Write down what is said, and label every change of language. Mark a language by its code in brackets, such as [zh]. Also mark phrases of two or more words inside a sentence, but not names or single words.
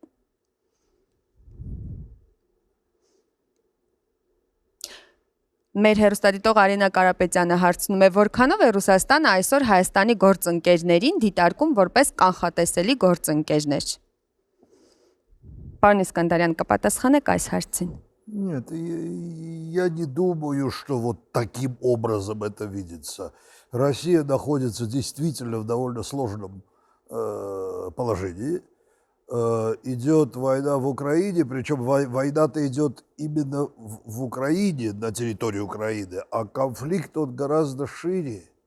[hy] Մեր հեռուստադիտող Արինա Կարապետյանը հարցնում է, որքանով է Ռուսաստանը այսօր Հայաստանի գործընկերներին դիտարկում որպես կանխատեսելի գործընկերներ։ Պարոն Իսկանդարյան, կպատասխանեք այս հարցին։ [ru] Нет, я не думаю, что вот таким образом это видится. Россия находится действительно в довольно сложном положении. Идет война в Украине, причем война-то идет именно в Украине, на территории Украины, а конфликт он гораздо шире.